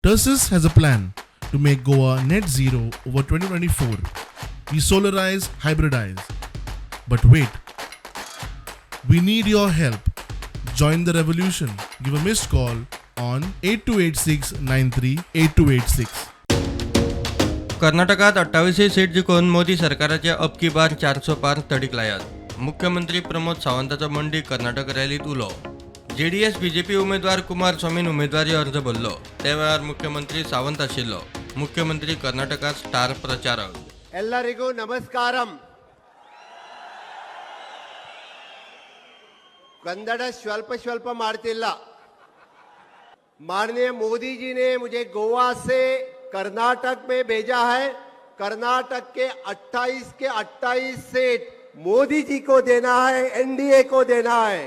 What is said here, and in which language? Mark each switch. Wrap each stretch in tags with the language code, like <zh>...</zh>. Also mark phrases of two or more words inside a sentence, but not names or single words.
<en>Tersis has a plan to make Goa net zero over 2024. We solarize, hybridize. But wait, we need your help. Join the revolution. Give a missed call on 828693 8286.</en> <kok>कर्नाटकात 28 सीट जिखून मोदी सरकाराचे</kok> <hi>अब की बार 400 पार</hi> <kok>तडीक लायात. मुख्यमंत्री प्रमोद सावंताचो मंडी कर्नाटक रॅलीत उलो. जेडीएस बीजेपी उमेदवार कुमारस्वामीन उमेदवारी अर्ज भरलो. त्या वेळार मुख्यमंत्री सावंत आशिल्लो. मुख्यमंत्री कर्नाटकात स्टार प्रचारक.</kok> <kn>ಎಲ್ಲರಿಗೂ ನಮಸ್ಕಾರಂ. ಕನ್ನಡ ಸ್ವಲ್ಪ ಮಾರತಿಲ್ಲ.</kn> <hi>माननीय मोदी जी ने मुझे गोवा से कर्नाटक में भेजा है. कर्नाटक के 28 सीट मोदी जी को देना है, एनडीए को देना है.</hi>